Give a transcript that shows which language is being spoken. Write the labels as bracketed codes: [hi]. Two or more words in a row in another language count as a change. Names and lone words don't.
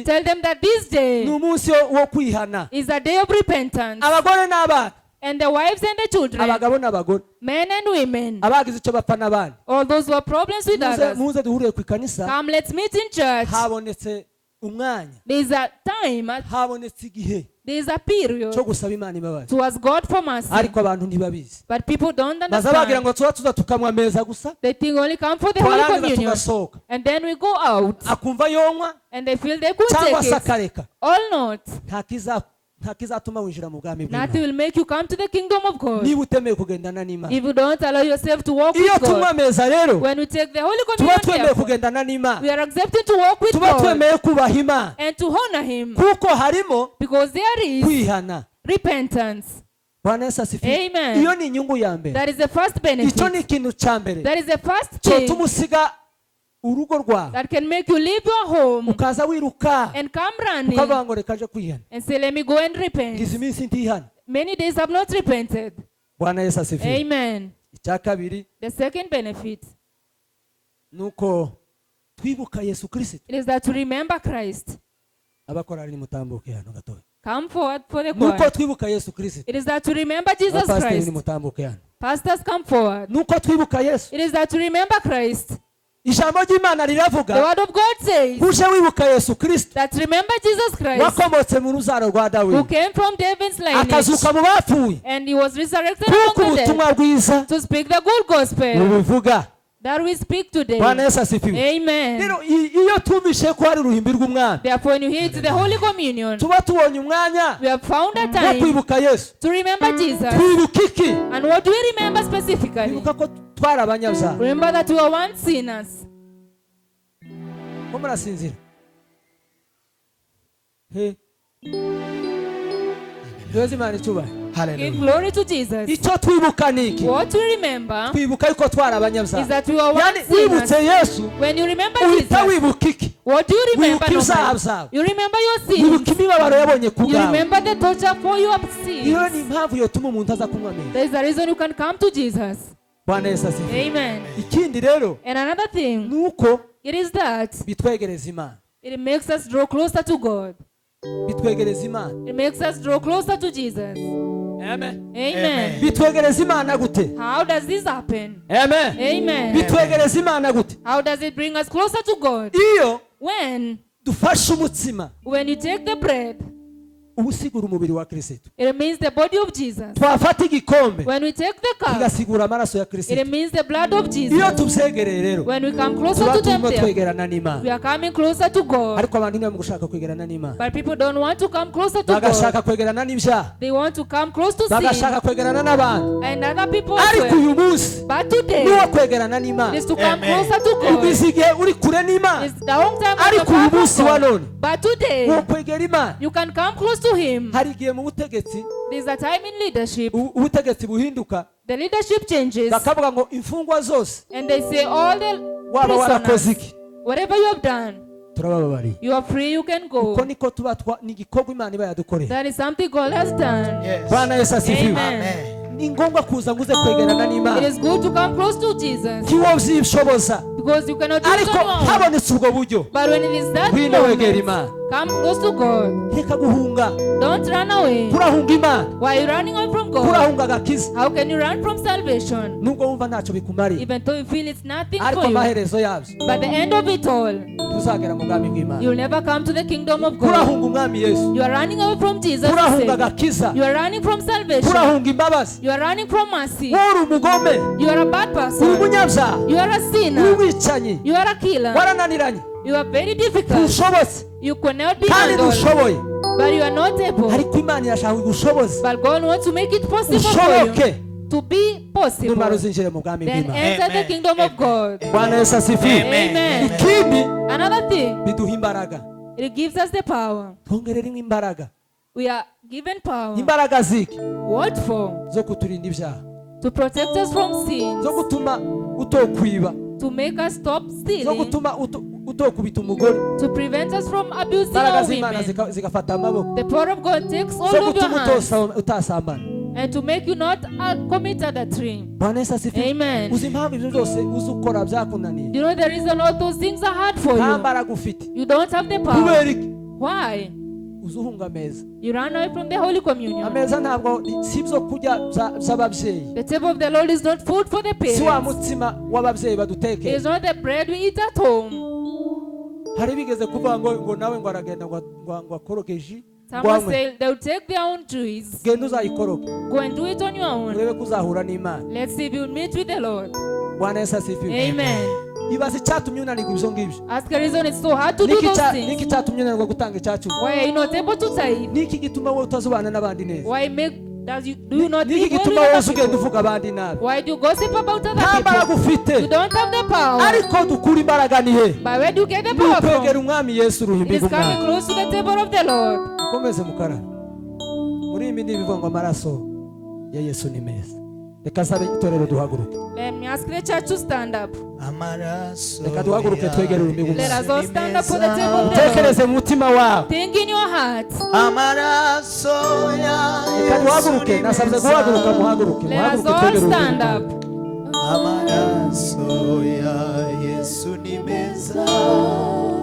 [en] tell them that this ni day [rw] umunsi wo kwihana, [en] is a day of repentance. [rw] abagore n'abana, [en] And the wives and the children, [rw] abagabo n'abagore, [en] men and women, [rw] abagize icyo bapfa n'abandi, [en] all those who have problems with others, [rw] muze duhuriye ku ikanisa. [en] come, let's meet in church. [rw] Habonetse umwanya, [en] There is a time, [rw] habonetse igihe [en] there is a period [rw] cyo gusaba Imana imbabazi, [en] to ask God for mercy. [rw] ariko abantu ntibabizi. [en] But people don't [rw] Baza bagira [en] understand. [rw] ngo tuba tuza tukanywa meza gusa, [en] They think only come for the Holy [rw] twarangiza [en] Communion. [rw] tugasohoka, [en] And then we go out [rw] akumva yonywa [en] and they feel they could [rw] cyangwa [en] take [rw] se [en] it. [rw] akareka. [en] All not. [rw] Nta kizatuma winjira mu bwami [en] Nothing [rw] bw'Imana [en] will make you come to the kingdom of God [rw] niba utemeye kugendana n'Imana. [en] if you don't allow yourself to walk [rw] Iyo [en] with [rw] tunywa [en] God. [rw] meza rero, [en] When we take the Holy [rw] tuba [en] Communion, [rw] twemeye [en] therefore, [rw] kugendana n'Imana, [en] we are accepting to walk with [rw] tuba [en] God [rw] twemeye kubaha Imana, [en] and to honor Him, [rw] kuko harimo [en] because there is [rw] kwihana. [en] repentance. [sw] Bwana Yesu asifiwe. [en] Amen. [rw] Iyo ni inyungu ya mbere, [en] That is the first [rw] icyo ni [en] benefit. [rw] ikintu cya mbere [en] That is the first [rw] cyo [en] thing [rw] tumusiga urugo rwawe, [en] that can make you leave your home [rw] ukaza wiruka [en] and come running [rw] ukavuga ngo reka nje kwihana, [en] and say, let me go and repent. [rw] ngize iminsi ntihana. [en] Many days have not repented. [sw] Bwana Yesu asifiwe. [en] Amen. [rw] Icya kabiri [en] The second benefit [rw] nuko twibuka Yesu Kristo. [en] it is that to remember Christ. [rw] Abakorari nimutambuke hano gatoya. [en] Come forward for the [rw] Nuko [en] choir. [rw] twibuka Yesu Kristo. [en] It is that to remember Jesus [rw] Abapasiteri [en] Christ. [rw] nimutambuke hano. [en] Pastors, come forward. [rw] Nuko twibuka Yesu. [en] It is that to remember Christ. [rw] Ijambo ry'Imana [en] The [rw] riravuga, [en] word of God says [rw] uje wibuka Yesu Kristo [en] that remember Jesus Christ, [rw] wakomotse mu ruzaro rwa [en] who Dawidi, came from David's lineage, [rw] akazuka mu bapfuye, [en] and he was resurrected [rw] kuko [en] among the dead, [rw] ubutumwa bwiza [en] to speak the good gospel [rw] bubivuga. [en] that we speak today. [sw] Bwana Yesu asifiwe. [en] Amen. [rw] Rero iyo tumvishe ko hari uruhimbi rw'umwami, [en] Therefore, when you hear to the Holy Communion, [rw] tuba tubonye umwanya [en] we have found a [rw] wo [en] time [rw] kwibuka Yesu. [en] to remember Jesus. [rw] Twibuka iki? [en] And what do we remember specifically? [rw] Twibuka ko twari abanyabyaha. [en] Remember that we were once sinners. [rw] Ko murasinzira? He. Yozi Imana icyubahiro. [en] Give glory to Jesus. [rw] Icyo twibuka ni iki? [en] What we remember [rw] Twibuka yuko twari [en] is [rw] abanyabyaha. [en] that we were [rw] Yani [en] once sinners. [rw] wibutse Yesu, [en] When you remember [rw] uhita [en] Jesus, [rw] wibuka iki? [en] what do you remember? [rw] Wibuka ibyaha [en] normally? [rw] byawe. [en] You remember your sins. [rw] Wibuka imibabaro yabonye ku [en] You [rw] bwawe. [en] remember the torture for your [rw] Iyo [en] sins. [rw] ni impamvu yotuma umuntu aza kunywa meza. [en] There is a reason you can come to Jesus. [sw] Bwana Yesu asifiwe. [en] Amen. [rw] Ikindi rero [en] And another thing, [rw] nuko [en] it is that [rw] bitwegereza Imana. [en] it makes us draw closer to God. [rw] Bitwegereza Imana. [en] It makes us draw closer to Jesus. Amen. Amen. [rw] Bitwegereza Imana gute? [en] How does this happen? Amen. Amen. [rw] Bitwegereza Imana gute? [en] How does it bring us closer to God? [rw] Iyo [en] When [rw] dufashe umutsima [en] you take the bread, [rw] uba usigura umubiri wa Kristo. [en] it means the body of Jesus. [rw] Twafata igikombe [en] When we take the cup, [rw] kigasigura amaraso ya Kristo. [en] it means the blood of [rw] Iyo [en] Jesus. [rw] tubyegereye rero [en] When we come closer [rw] tuba [en] to them, [rw] turimo [en] there, [rw] twegerana n'Imana. [en] we are coming closer to God. [rw] Ariko abantu ntibari gushaka kwegerana n'Imana. [en] But people don't want to come closer to God. [rw] Bagashaka kwegerana n'ibyaha. [en] They want to come close to sin. [rw] Bagashaka kwegerana n'abantu. [en] And other people as [rw] Ariko [en] well. [rw] uyu munsi [en] But today, [rw] niwo kwegerana n'Imana. [en] is to come closer to God. [rw] Ugize igihe uri kure n'Imana. [en] It's the whole time of [rw] Ariko [en] the [rw] uyu [en] power [rw] munsi [en] of [rw] wa [en] God. [rw] none [en] But today, [rw] wo kwegera Imana. [en] you can come close to Him. [rw] Hari igihe mu butegetsi [en] There's a time in leadership, [rw] ubutegetsi buhinduka [en] the leadership changes, [rw] bakavuga ngo imfungwa zose [en] and they say all the [rw] waba warakoze [en] prisoners, [rw] iki [en] whatever you have done, [rw] turabababariye. [en] you are free, you can [rw] Uko [en] go. [rw] niko tuba ni igikorwa Imana iba yadukoreye. [en] That is something God has done. [sw] Bwana Yesu asifiwe. [en] Amen. [rw] Ni ngombwa kuza nguze kwegerana [en] It [rw] n'Imana. [en] is good to come close to Jesus [rw] Ntiwo byishoboza, [en] because you cannot do it [rw] ariko [en] on your own. [rw] habonetse ubwo buryo [en] But when it is that [rw] ngwino wegera [en] moment, [rw] Imana. [en] come close to God. [rw] Reka guhunga. [en] Don't run away. [rw] Kurahunga Imana, [en] Why are you running away from God? [rw] kurahunga agakiza. [en] How can you run from salvation? [rw] Nubwo wumva ntacyo bikumariye, [en] Even though you feel it's nothing [rw] ariko [en] for you. [rw] amaherezo yabyo [en] But the end of it all, [rw] tuzagera mu bwami bw'Imana. [en] you'll never come to the kingdom of God. [rw] Kurahunga umwami Yesu, [en] You are running away from Jesus. [rw] kurahunga [en] Savior. [rw] agakiza, [en] You are running from salvation. [rw] kurahunga imbabazi. [en] You are running from mercy. [rw] Wowe uri umugome, [en] You are a bad [rw] uri [en] person. [rw] umunyabyaha, [en] You are a [rw] uri [en] sinner. [rw] umwicanyi, [en] You are a killer. [rw] warananiranye. [en] You are very difficult. [rw] ntushobotse [en] You cannot be [rw] kandi [en] handled. [rw] ntushoboye [en] But you are not able. [rw] ariko imana irashaka igushoboze [en] But God wants to make it possible for [rw] ushoboke [en] you to be possible. [rw] numara uzinjire mu bwami [en] Then [rw] bw'imana [en] enter the kingdom of God. [sw] bwana yesu asifiwe [en] Amen. [rw] ikindi [en] Another thing, [rw] biduha imbaraga [en] it gives us the power. [rw] twongereremo imbaraga [en] We are given power. [rw] imbaraga ziki [en] What for? [rw] zo kuturinda ibyaha [en] To protect us from sin. [rw] zo gutuma utokwiba [en] To make us stop [rw] zo [en] stealing. [rw] gutuma utokubita umugore [en] To prevent us from abusing [rw] imbaraga [en] our [rw] z'imana [en] women. [rw] zigafata amaboko [en] The power of God takes [rw] zo [en] all of your [rw] gutuma [en] hands [rw] utasambana [en] and to make you not commit adultery. [sw] bwana yesu asifiwe [en] Amen. [rw] uzi impamvu ibyo byose uzi ukora byakunaniye [en] You know the reason all those things are hard for [rw] nta [en] you. [rw] mbaraga ufite [en] You don't have the power. [rw] kubera iki [en] Why? [rw] uzi uhunga ameza [en] You run away from the Holy Communion. [rw] ameza ntabwo si ibyo kurya by'ababyeyi [en] The table of the Lord is not food for the [rw] si wa [en] parents. [rw] mutsima w'ababyeyi [en] It [rw] badutekeye [en] is not the bread we eat at home. [rw] hari bigeze kuvuga ngo nawe ngo aragenda ngo akoroge ji [en] Someone say they'll take their own juice. [rw] genda uzayikoroge [en] Go and do it on your own. [rw] urebe ko uzahura n'imana [en] Let's see if you'll meet with the Lord. [sw] bwana yesu asifiwe [en] Amen. [rw] ibaze icyatumye unanirwa ibyo ngibyo [en] Ask the reason it's so hard to do those [rw] niki [en] things. [rw] cyatumye unanirwa gutanga icyacu [en] Why are you not able to tithe? [rw] niki gituma wowe utazubana n'abandi neza [en] Why do you not [rw] niki [en] live well [rw] gituma [en] with [rw] wowe [en] other [rw] ugenda [en] people? [rw] uvuga abandi nabi [en] Why do you gossip about [rw] nta [en] other [rw] mbaraga [en] people? [rw] ufite [en] You don't have the power. [rw] ariko dukura imbaraga ni he [en] But where do you get the [rw] ni [en] power [rw] ukwegera [en] from? [rw] umwami yesu [en] It [rw] uruhimbi [en] is coming [rw] rw'umwami [en] close to the table of the Lord. [rw] ukomeze mukara muri ibi ndibi bivuga ngo amaraso ya yesu ni meza reka sabe itorero duhaguruke [en] Let me ask the church to stand up. [rw] reka duhaguruke twegere ururimi [en] Let [rw] rw'umwami [en] us all stand up for the table of the Lord. [rw] utekereze mu mutima wawe [en] Think in your heart. [rw] amaraso ya reka duhaguruke nasabye guhaguruka muhaguruke [en] Let us [rw] muhaguruke [en] all [rw] twegere [en] stand [rw] ururimi [en] up. [rw] amaraso ya Yesu ni meza